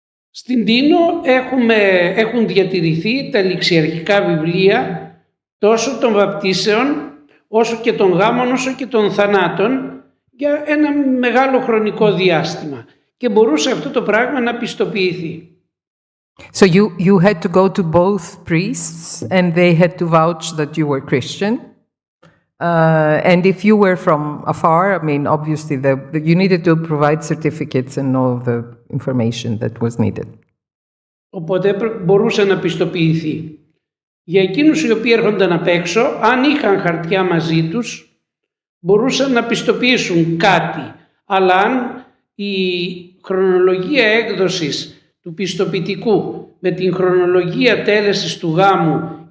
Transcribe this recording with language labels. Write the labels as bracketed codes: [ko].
[el] Στην Τίνο έχουν διατηρηθεί τα ληξιαρχικά βιβλία τόσο των βαπτίσεων όσο και των γάμων όσο και των θανάτων για ένα μεγάλο χρονικό διάστημα και μπορούσε αυτό το πράγμα να πιστοποιηθεί. [en] So you had to go to both priests and they had to vouch that you were Christian. And if you were from afar, I mean, obviously you needed to provide certificates and all the information that was needed. [el] Οπότε μπορούσε να πιστοποιηθεί. Για εκείνους οι οποίοι έρχονταν απ' έξω, αν είχαν χαρτιά μαζί τους, μπορούσαν να πιστοποιήσουν κάτι. Αλλά αν η χρονολογία έκδοσης του πιστοποιητικού με την χρονολογία τέλεσης του γάμου